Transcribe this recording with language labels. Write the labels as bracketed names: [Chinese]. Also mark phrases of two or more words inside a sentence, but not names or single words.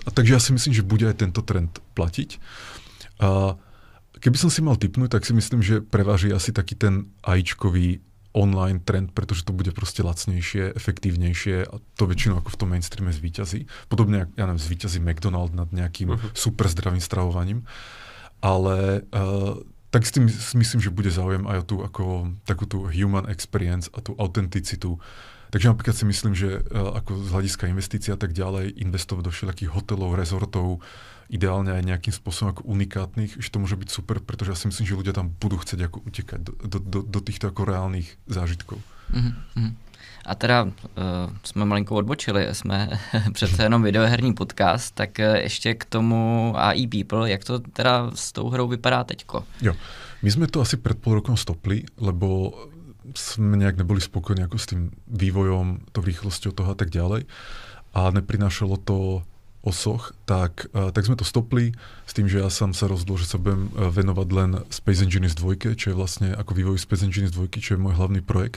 [Slovak] A takže ja si myslím, že bude aj tento trend platiť. Keby som si mal tipnúť, tak si myslím, že preváži asi taký ten AIčkový online trend, pretože to bude proste lacnejšie, efektívnejšie a to väčšinou ako v tom mainstreame zvíťazí. Podobne, ja neviem, zvíťazí McDonald nad nejakým super zdravým stravovaním. Ale tak s tým myslím, že bude záujem aj o tú ako takú tú [English] human experience [Slovak] a tú autenticitu. Takže napríklad si myslím, že ako z hľadiska investícií a tak ďalej, investovať do všelijakých hotelov, rezortov, ideálne aj nejakým spôsobom ako unikátnych, že to môže byť super, pretože ja si myslím, že ľudia tam budú chcieť ako utekať do týchto ako reálnych zážitkov. [Czech] A teda jsme malinko odbočili, jsme přece jenom videoherní podcast, tak ještě k tomu AI People, jak to teda s tou hrou vypadá teďko? [Slovak] Jo, my sme to asi pred pol rokom stopli, lebo sme nejak neboli spokojní ako s tým vývojom, tou rýchlosťou toho a tak ďalej a neprinášalo to osoch, tak sme to stopli s tým, že ja sám sa rozhodol, že sa budem venovať len Space Engineers 2, čo je vlastne ako vývoj Space Engineers 2, čo je môj hlavný projekt.